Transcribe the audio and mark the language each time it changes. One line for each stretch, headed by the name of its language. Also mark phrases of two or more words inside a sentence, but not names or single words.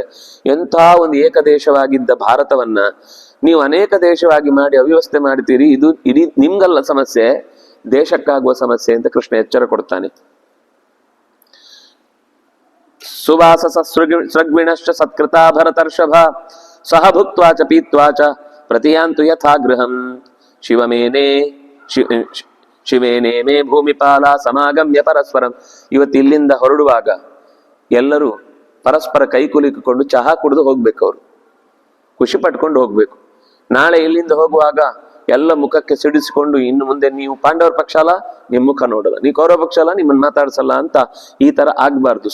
Kannada: ಎಂಥ ಒಂದು ಏಕದೇಶವಾಗಿದ್ದ ಭಾರತವನ್ನ ನೀವು ಅನೇಕ ದೇಶವಾಗಿ ಮಾಡಿ ಅವ್ಯವಸ್ಥೆ ಮಾಡ್ತೀರಿ. ಇದು ಇಡೀ ನಿಮ್ಗಲ್ಲ ಸಮಸ್ಯೆ, ದೇಶಕ್ಕಾಗುವ ಸಮಸ್ಯೆ ಅಂತ ಕೃಷ್ಣ ಎಚ್ಚರ ಕೊಡ್ತಾನೆ.
Sanskrit: ಸುವಾಸ ಸೃಗ್ವಿಣಶ್ಚ ಸತ್ಕೃತಾ ಭರತರ್ಷಭ ಸಹ ಭುಕ್ತ್ವಾಚ ಪೀತ್ವಾಚ ಪ್ರತಿಯಾಂತು ಯಥಾ ಗೃಹಂ ಶಿವೇನೇ ಮೇ ಭೂಮಿಪಾಲ ಸಮಾಗಮ್ಯ ಪರಸ್ಪರಂ.
Kannada: ಇವತ್ತು ಇಲ್ಲಿಂದ ಹೊರಡುವಾಗ ಎಲ್ಲರೂ ಪರಸ್ಪರ ಕೈ ಕುಲುಕಿಕೊಂಡು ಚಹಾ ಕುಡಿದು ಹೋಗ್ಬೇಕು, ಅವರು ಖುಷಿ ಪಟ್ಕೊಂಡು ಹೋಗ್ಬೇಕು. ನಾಳೆ ಇಲ್ಲಿಂದ ಹೋಗುವಾಗ ಎಲ್ಲ ಮುಖಕ್ಕೆ ಸಿಡಿಸಿಕೊಂಡು, ಇನ್ನು ಮುಂದೆ ನೀವು ಪಾಂಡವರ ಪಕ್ಷ ಅಲ್ಲ, ನಿಮ್ ಮುಖ ನೋಡಲ್ಲ, ನೀವು ಕೌರವ ಪಕ್ಷ ಅಲ್ಲ, ನಿಮ್ಮನ್ನ ಮಾತಾಡ್ಸಲ್ಲ ಅಂತ ಈ ತರ ಆಗ್ಬಾರ್ದು.